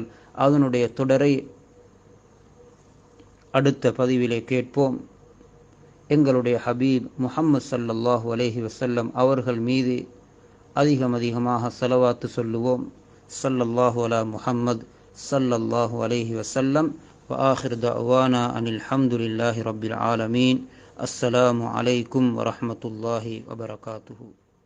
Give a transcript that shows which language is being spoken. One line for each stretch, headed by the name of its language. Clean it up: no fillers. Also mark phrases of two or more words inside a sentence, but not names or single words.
Tamil: அதனுடைய தொடரை அடுத்த பதிவிலே கேட்போம். எங்களுடைய ஹபீப் முஹம்மது
Arabic: صلى الله عليه وسلم
Tamil: அவர்கள் மீது அதிகமாக ஸலவாத்து சொல்லுவோம்.
Arabic: صلى الله على محمد صلى الله عليه وسلم. وآخر دعوانا أن الحمد لله رب العالمين. السلام عليكم ورحمة الله وبركاته.